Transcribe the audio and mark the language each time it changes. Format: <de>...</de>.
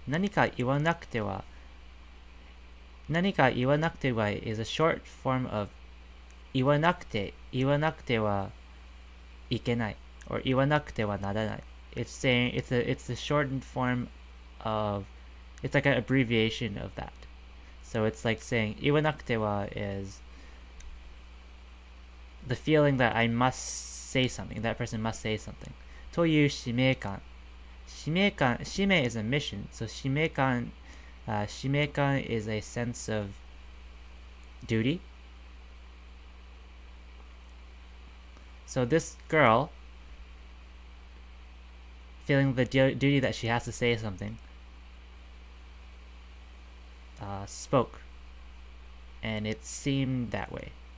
<ja>何か言わなくては</ja> <en>is a short form of</en> <ja>言わなくてはいけない</ja> <en>or</en> <ja>言わなくてはならない</ja> <en>It's saying it's a shortened form of it's like an abbreviation of that. So it's like saying</en> <ja>言わなくては</ja> <en>is the feeling that I must say something, that person must say something.</en> <ja>という使命感</ja> <en>使命 is a mission. So 使命感 is a sense of duty. So this girl, feeling the duty that she has to say something, spoke, and it seemed that way.</en>